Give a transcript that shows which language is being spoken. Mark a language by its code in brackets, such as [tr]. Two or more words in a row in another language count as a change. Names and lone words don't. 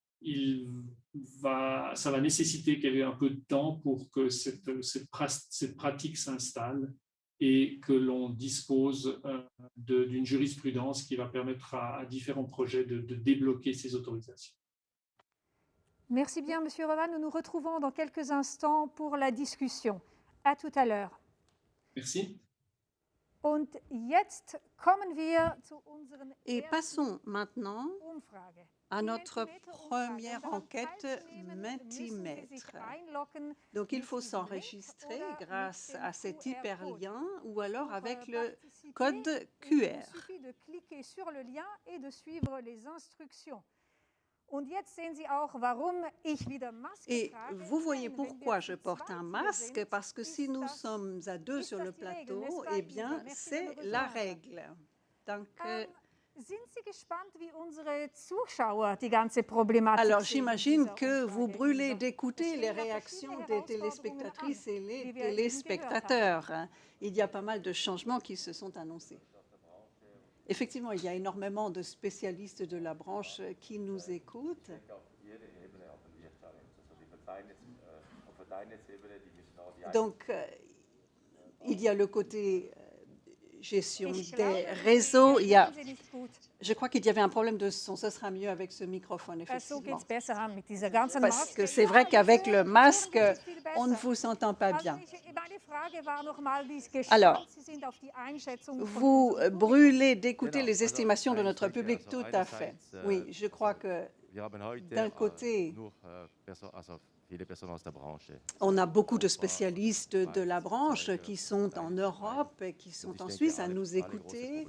[fr] Ça va nécessiter qu'il y ait un peu de temps pour que cette pratique s'installe et que l'on dispose d'une jurisprudence qui va permettre à différents projets de débloquer ces autorisations. Merci bien, Monsieur Revan. Nous nous retrouvons dans quelques instants pour la discussion. À tout à l'heure. Merci. [de] Und jetzt kommen wir zu unseren [fr] Et [de] ersten [fr] passons maintenant [de] Umfrage. [fr] à [de] Die [fr] notre [de] Mentimeter-Umfrage. [fr] première [de] Um [fr] enquête [de] teilzunehmen, müssen Sie sich [fr] Mentimetre. [de] einloggen [fr] Donc il [de] mit [fr] faut [de] diesem Link [fr] s'enregistrer [de] oder mit [fr] grâce [de] dem [fr] à cet [de] QR-Code. [fr] hyperlien ou alors Pour avec le participer, code il QR. suffit de cliquer sur le lien et de suivre les instructions. [de] Und jetzt sehen Sie auch, warum ich wieder Maske [fr] Et [de] trage. [fr] vous voyez [de] Denn wenn [fr] pourquoi [de] wir [fr] je [de] zu [fr] porte [de] zweit [fr] un [de] hier [fr] masque, [de] sind, [fr] parce que si [de] ist [fr] nous [de] das- [fr] sommes à deux [de] ist [fr] sur [de] das [fr] le [de] die Regel, [fr] plateau, n'est-ce pas, eh Isa? bien Merci de c'est me la rejoindre. règle. Donc, [de] Sind Sie gespannt, wie unsere Zuschauer die ganze Problematik [fr] alors [de] sehen in [fr] j'imagine [de] dieser [fr] que vous [de] Umfrage, [fr] brûlez [de] Isa? [fr] d'écouter [de] Es [fr] les [de] stehen ja [fr] réactions [de] verschiedene [fr] des [de] Herausforderungen [fr] téléspectatrices [de] an, [fr] et les [de] wie wir eben gehört haben. [fr] téléspectateurs. Il y a pas mal de changements qui se sont annoncés. Effectivement, il y a énormément de spécialistes de la branche qui nous écoutent. Donc, il y a le côté gestion [de] Ich [fr] des [de] glaube, [fr] réseaux. [de] Sie hören Sie nicht gut. [fr] Je crois qu'il y avait un problème de son. Ce sera mieux avec ce microphone, [de] So [fr] effectivement. [de] geht's besser mit dieser ganzen [fr] Parce [de] Maske. [fr] que c'est [de] Ja, [fr] vrai [de] jetzt [fr] qu'avec le [de] hören [fr] masque, [de] Sie sich viel [fr] on ne [de] besser. [fr] vous entend pas [de] Also [fr] bien. [de] meine Frage war nochmal, wie gespannt [fr] Alors, [de] Sie sind auf die Einschätzung von [fr] Vous [de] unserem Publikum. [fr] brûlez d'écouter les estimations de notre public, tout à fait. Oui, je crois que d'un côté, on a beaucoup de spécialistes de la branche qui sont en Europe et qui sont en Suisse à nous écouter.